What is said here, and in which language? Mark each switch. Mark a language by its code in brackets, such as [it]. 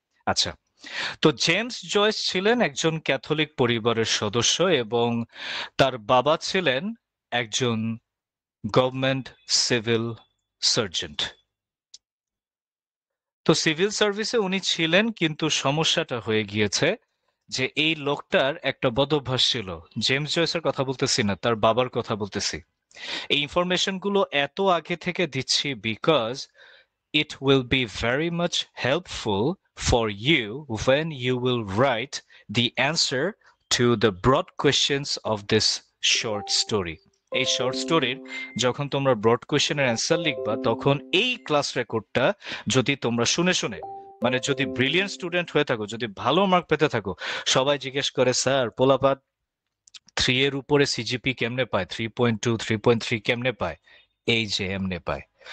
[bn] আচ্ছা, তো James Joyce ছিলেন একজন ক্যাথলিক পরিবারের সদস্য, এবং তার বাবা ছিলেন একজন গভর্নমেন্ট সিভিল সার্জেন্ট. তো সিভিল সার্ভিসে উনি ছিলেন, কিন্তু সমস্যাটা হয়ে গিয়েছে যে এই লোকটার একটা বদ অভ্যাস ছিল. জেমস জয়েসের কথা বলতেছি না, তার বাবার কথা বলতেছি. এই ইনফরমেশন গুলো এত আগে থেকে দিচ্ছি [en] Because it will be very much helpful for you when you will write the answer to the broad questions of this short story. [bn] এই শর্ট স্টোরির যখন তোমরা ব্রড কোয়েশ্চেনের অ্যান্সার লিখবা, তখন এই ক্লাস রেকর্ডটা যদি তোমরা শুনে শুনে, মানে যদি ব্রিলিয়েন্ট স্টুডেন্ট হয়ে থাকো, যদি ভালো মার্ক পেতে থাকো, সবাই জিজ্ঞেস করে স্যার পোলাপাত 3 এর উপরে সিজিপি কেমনে পায়, 3.2, 3.3 কেমনে পায়, এই যে এমনে পায়.